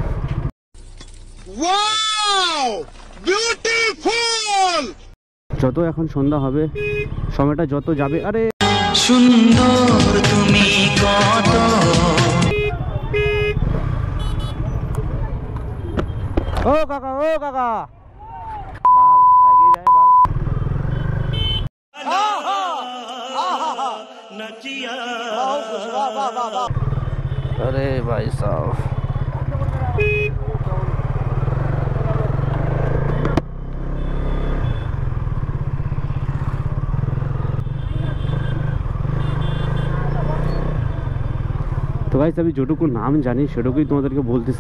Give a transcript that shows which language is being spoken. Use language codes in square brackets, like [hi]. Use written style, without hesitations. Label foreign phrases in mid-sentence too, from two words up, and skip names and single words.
[bn] যত এখন সন্ধ্যা হবে, সময়টা যত যাবে, আরে সুন্দর তুমি কত। ও কাকা, ও কাকা, বাল আগে যায় বাল। [hi] अरे भाई साहब, [bn] তো গাইস আমি যেটুকু নাম জানি সেটুকুই তোমাদেরকে বলতেছি।